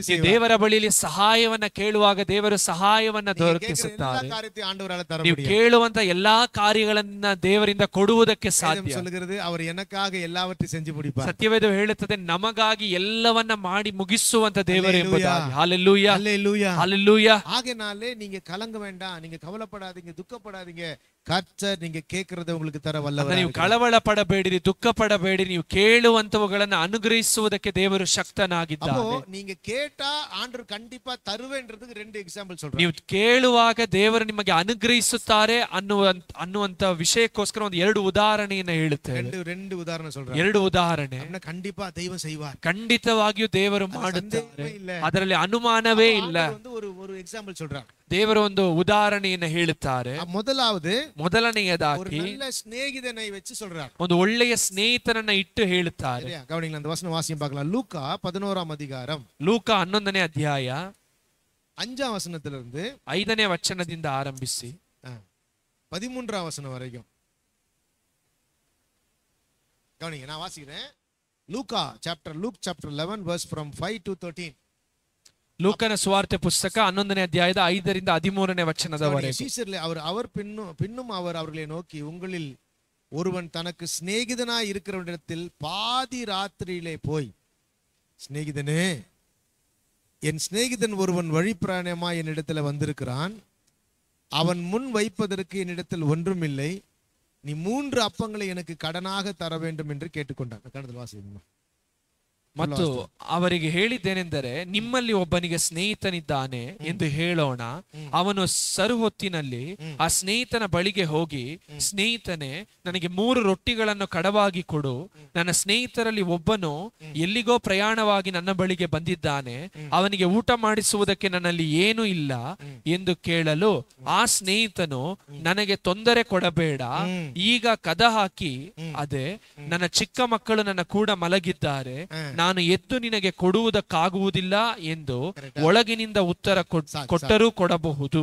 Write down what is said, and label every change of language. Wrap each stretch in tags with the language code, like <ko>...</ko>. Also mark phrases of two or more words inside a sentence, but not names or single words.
<kn>ಈ ದೇವರ ಬಳಿಯಲ್ಲಿ ಸಹಾಯವನ್ನ ಕೇಳುವಾಗ ದೇವರು ಸಹಾಯವನ್ನ ದೊರಕಿಸುತ್ತಾರೆ. ನೀವು ಕೇಳುವಂತ ಎಲ್ಲಾ ಕಾರ್ಯಗಳನ್ನ ದೇವರಿಂದ ಕೊಡುವುದಕ್ಕೆ ಸಾಧ್ಯ.</kn> <ta>அவர் எனக்காக எல்லாவற்றையும் செஞ்சு முடிப்பார்.</ta> <kn>ಸತ್ಯವೇದ ಹೇಳುತ್ತದೆ ನಮಗಾಗಿ ಎಲ್ಲವನ್ನ ಮಾಡಿ ಮುಗಿಸುವಂತ ದೇವರು ಎಂಬುದಾಗಿ. ಹಲ್ಲೆಲೂಯಾ.</kn> <ta>ஹல்லேலூயா.</ta> <kn>ಹಲ್ಲೆಲೂಯಾ.</kn> <ta>ஆகையாலே நீங்க கலங்க வேண்டாம், நீங்க கவலைப்படாதீங்க, துக்கப்படாதீங்க. கர்த்தர் நீங்க கேட்கறத உங்களுக்கு தர</ta> <kn>ಅಂದ್ರೆ</kn> <ta>வல்லவர்.</ta> <kn>ನೀವು ಕಳವಳ ಪಡಬೇಡಿರಿ, ದುಃಖ ಪಡಬೇಡಿರಿ, ನೀವು ಕೇಳುವಂತವುಗಳನ್ನ ಅನುಗ್ರಹಿಸುವುದಕ್ಕೆ ದೇವರು</kn> <ta>அப்போ</ta> <kn>ಶಕ್ತನಾಗಿದ್ದಾನೆ.</kn> <ta>நீங்க கேட்டா ஆண்டவர் கண்டிப்பா தருவேன்றதுக்கு 2 எக்ஸாம்பிள் சொல்றேன்.</ta> <kn>ನೀವು ಕೇಳುವಾಗ ದೇವರು ನಿಮಗೆ ಅನುಗ್ರಹಿಸುತ್ತಾರೆ ಅನ್ನುವಂತ ವಿಷಯಕ್ಕೋಸ್ಕರ ಒಂದು 2 ಉದಾಹರಣೆಯನ್ನ ಹೇಳುತ್ತೇನೆ.</kn> <ta>2 ಉದಾಹರಣೆ சொல்றேன்.</ta> <kn>2 ಉದಾಹರಣೆ.</kn> <ta>கண்டிப்பா தெய்வம் செய்வார்,</ta> <kn>ಖಂಡಿತವಾಗಿಯೂ ದೇವರು ಮಾಡುತ್ತಾರೆ, ಅದರಲ್ಲಿ ಅನುಮಾನವೇ ಇಲ್ಲ.</kn> <ta>ஒரு எக்ஸாம்பிள் சொல்றார்.</ta> <kn>ದೇವರು ಒಂದು ಉದಾಹರಣೆಯನ್ನ ಹೇಳುತ್ತಾರೆ. ಮೊದಲನೆಯದಾಗಿ</kn> <ta>நல்ல சிநேகிதனை வச்சு சொல்றார்.</ta> <kn>ಒಂದು ಒಳ್ಳೆಯ ಸ್ನೇಹಿತನನ್ನ ಇಟ್ಟು ಹೇಳುತ್ತಾರೆ.</kn> <ta>கவனிங்களா, அந்த வசனம் வாசியம் பார்க்கலாம். லூக்கா 11ஆம் அதிகாரம்,</ta> <kn>ಲೂಕ 11ನೇ ಅಧ್ಯಾಯ</kn> <ta>5ஆம் வசனத்திலிருந்து</ta> <kn>5ನೇ ವಚನದಿಂದ ಆರಂಭಿಸಿ</kn> <ta>13ஆம் வசனம் வரைக்கும் கவனிங்க, நான் வாசிக்கிறேன்.</ta> <en>Luke chapter 11 verse from 5 to 13.</en> <kn>ಲೂಕನ ಸುವಾರ್ತೆ ಪುಸ್ತಕ 11ನೇ ಅಧ್ಯಾಯದ 5ರಿಂದ 13ನೇ ವಚನದವರೆಗೆ.</kn> <ta>சீஷர்ல அவர் பின்னும் அவர்களை நோக்கி, உங்களில் ஒருவன் தனக்கு சிநேகிதனாய் இருக்கிறவனிடத்தில் பாதி ராத்திரியிலே போய், சிநேகிதனே, என் சிநேகிதன் ஒருவன் வழிப்பிரயாணமாய் என்னிடத்துல வந்திருக்கிறான், அவன் முன் வைப்பதற்கு என்னிடத்தில் ஒன்றுமில்லை, நீ 3 அப்பங்களை எனக்கு கடனாக தர வேண்டும் என்று கேட்டுக்கொண்டான். கணத்தில் வாசிக்கணும்.</ta> <kn>ಮತ್ತು ಅವರಿಗೆ ಹೇಳಿದ್ದೇನೆಂದರೆ, ನಿಮ್ಮಲ್ಲಿ ಒಬ್ಬನಿಗೆ ಸ್ನೇಹಿತನಿದ್ದಾನೆ ಎಂದು ಹೇಳೋಣ. ಅವನು ಸರುಹೊತ್ತಿನಲ್ಲಿ ಆ ಸ್ನೇಹಿತನ ಬಳಿಗೆ ಹೋಗಿ, ಸ್ನೇಹಿತನೇ, ನನಗೆ 3 ರೊಟ್ಟಿಗಳನ್ನು ಕಡವಾಗಿ ಕೊಡು, ನನ್ನ ಸ್ನೇಹಿತರಲ್ಲಿ ಒಬ್ಬನು ಎಲ್ಲಿಗೋ ಪ್ರಯಾಣವಾಗಿ ನನ್ನ ಬಳಿಗೆ ಬಂದಿದ್ದಾನೆ, ಅವನಿಗೆ ಊಟ ಮಾಡಿಸುವುದಕ್ಕೆ ನನ್ನಲ್ಲಿ ಏನೂ ಇಲ್ಲ ಎಂದು ಕೇಳಲು, ಆ ಸ್ನೇಹಿತನು, ನನಗೆ ತೊಂದರೆ ಕೊಡಬೇಡ, ಈಗ ಕದ ಹಾಕಿ, ಅದೇ ನನ್ನ ಚಿಕ್ಕ ಮಕ್ಕಳು ನನ್ನ ಕೂಡ ಮಲಗಿದ್ದಾರೆ, ನಾನು ಎದ್ದು ನಿನಗೆ ಕೊಡುವುದಕ್ಕಾಗುವುದಿಲ್ಲ ಎಂದು ಒಳಗಿನಿಂದ ಉತ್ತರ ಕೊಟ್ಟರೂ ಕೊಡಬಹುದು.</kn>